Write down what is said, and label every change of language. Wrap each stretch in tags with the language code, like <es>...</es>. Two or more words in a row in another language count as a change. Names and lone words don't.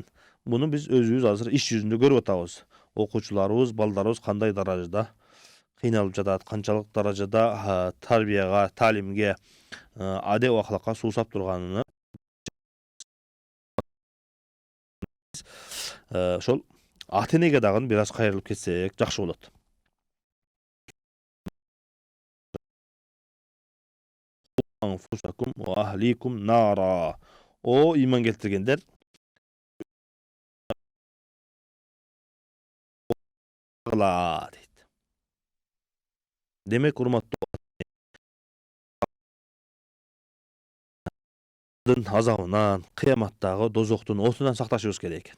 <ky>Буну биз өзүбүз азыр иш жүзүндө көрүп атабыз. Окуучуларыбыз, балдарыбыз кандай даражада кыйналып жатат, канчалык даражада тарбияга, таалимге, адеп акылакка суусап турганын ошол ата-энеге дагы бир аз кайрылып кетсек жакшы болот.</ky> <ar>أنفسكم وأهليكم نارا.</ar> <ky>О иман келтиргендер, дейт. Демек, урматтуу азабынан, кыяматтагы дозоктун отунан сакташыбыз керек экен.</ky>